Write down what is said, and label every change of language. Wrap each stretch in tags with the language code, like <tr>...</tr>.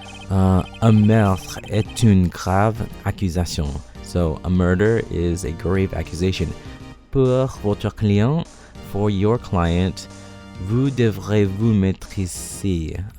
<fr>Un meurtre est une grave accusation.</fr> <en>So a murder is a grave accusation.</en> <fr>Pour votre client,</fr> <en>for your client,</en> <fr>vous devrez vous maîtriser.</fr>